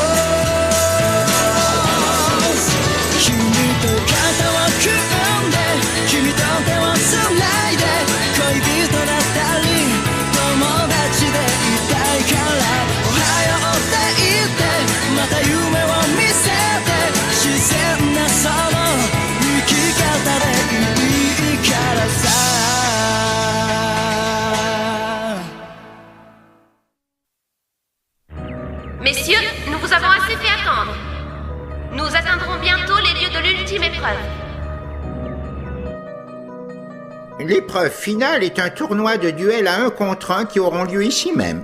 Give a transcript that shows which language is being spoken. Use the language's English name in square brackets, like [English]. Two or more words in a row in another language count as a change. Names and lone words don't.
[Japanese] 君と肩を組んで君と手をつないで恋人だったり友達でいたいからおはようって言ってまた夢を見せて自然なその生き方でいいからさ [French] Messieurs, nous vous avons assez fait attendre. Nous atteindrons bientôt les lieux de l'ultime épreuve. L'épreuve finale est un tournoi de duel à 1 contre 1 qui auront lieu ici même.